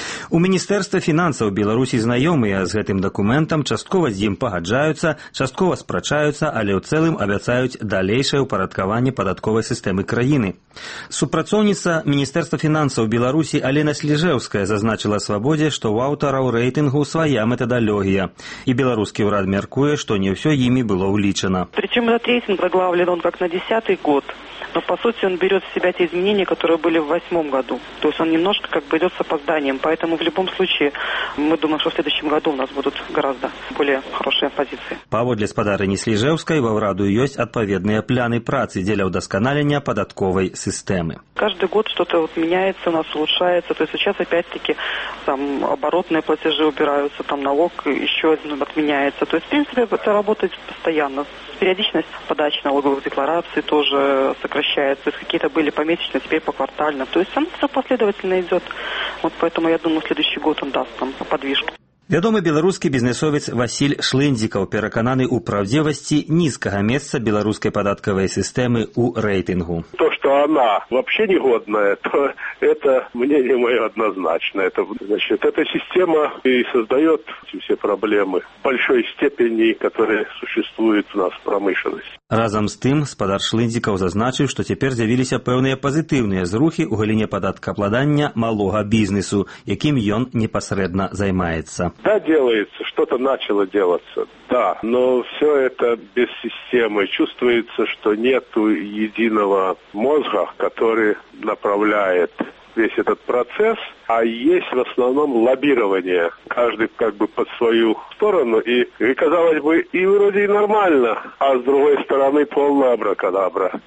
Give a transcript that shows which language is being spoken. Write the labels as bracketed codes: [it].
[be] У Міністэрства фінансаў Беларусі знаёмыя з гэтым дакументам, часткова з ім пагаджаюцца, часткова спрачаюцца, але ў цэлым абяцаюць далейшае ўпарадкаванне падатковай сістэмы краіны. Супрацоўніца Міністэрства фінансаў Беларусі Алена Сліжэўская зазначыла свабодзе, што ў аўтараў рэйтынгу свая метадалогія, і беларускі ўрад мяркуе, што не ўсё імі было ўлічана. [ru] Прычым этот рэйтынг заглаўлен он как на 10-й год. Но, по сути, он берет в себя те изменения, которые были в 2008 году. То есть он немножко как бы идет с опозданием. Поэтому в любом случае мы думаем, что в следующем году у нас будут гораздо более хорошие позиции. [be] Паводле спадарыні Сліжэўскай, во ўраду есть адпаведныя планы працы дзеля ўдасканалення падатковай сістэмы. [ru] Каждый год что-то вот меняется, у нас улучшается. То есть сейчас опять-таки там оборотные платежи убираются, там налог еще один отменяется. То есть, в принципе, это работает постоянно. Периодичность подачи налоговых деклараций тоже сокращается. То есть какие-то были помесячно, теперь поквартально. То есть все последовательно идет. Вот поэтому я думаю, следующий год он даст там подвижку. [be] Вядомы беларускі бізнесовец Васіль Шлындзікаў перакананы ў праўдзівасці нізкага месца беларускай падаткавай сістэмы ў рэйтынгу. [ru] То, што она вообще не годная, то это мнение мое однозначно. Это, значит, эта система и создает все проблемы большой степени, которые существуют у нас в промышленности. [be] Разам з тым, спадар Шлындзікаў зазначыў, што цяпер з'явіліся пэўныя пазітыўныя зрухі ў галіне падаткаабкладання малога бізнесу, якім ён непасрэдна займаецца. [ru] Да, делается, что-то начало делаться, да, но все это без системы. Чувствуется, что нету единого мозга. мозга, который направляет весь этот процесс, а есть в основном лоббирование. Каждый как бы под свою сторону, и казалось бы, и вроде и нормально, а с другой стороны полная абракадабра.